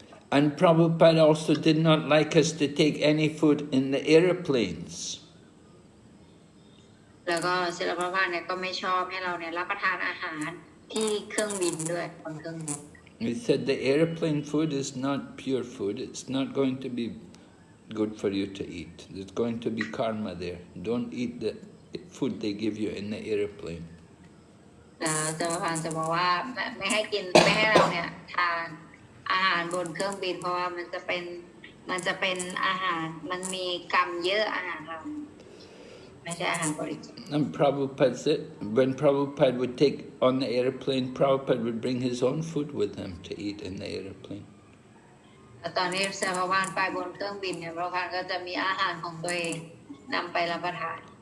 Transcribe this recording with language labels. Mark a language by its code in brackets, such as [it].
[en] And Prabhupada also did not like us to take any food in the aeroplanes. [th] แล้วก็ศิลปภาเนี่ยก็ไม่ชอบให้เราเนี่ยรับประทานอาหารที่เครื่องบินด้วยบนเครื่องบิน [en] He said the airplane food is not pure food. It's not going to be good for you to eat. There's going to be karma there. Don't eat the food they give you in the airplane. [th] ศิลปภาจะบอกว่าไม่ให้เราเนี่ยทานอาหารบนเครื่องบินเพราะว่ามันจะเป็นอาหารมันมีกรรมเยอะอาหารเราไม่ใช่อาหารบริสุทธิ์ [en] And Prabhupada said, when Prabhupada would take on the airplane, Prabhupada would bring his own food with him to eat in the airplane. [th] ตอนนี้ศิลปภาไปบนเครื่องบินเนี่ยพระพานก็จะมีอาหารของตัวเองนำไปรับประทาน